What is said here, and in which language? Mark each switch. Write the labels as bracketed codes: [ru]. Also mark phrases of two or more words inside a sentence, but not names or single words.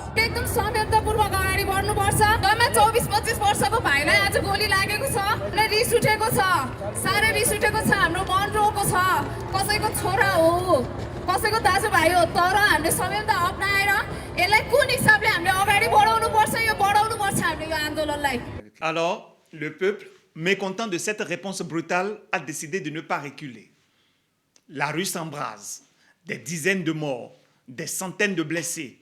[ne] एकदम संवेदनपूर्वक अगाडि बढ्नुपर्छ 24-25 वर्षको भाइलाई आज गोली लागेको छ र रिस उठेको छ साह्रै रिस उठेको छ हाम्रो मन रोको छ कसैको छोरा हो कसैको दाजुभाइ हो तर हामीले संवेदना अपनाएर यसलाई कुन हिसाबले हामीले अगाडि बढाउनु पर्छ यो बढाउनु पर्छ हामीले यो आन्दोलनलाई [fr] Alors, le peuple, mécontent de cette réponse brutale, a décidé de ne pas reculer. La rue s'embrase, des dizaines de morts, des centaines de blessés.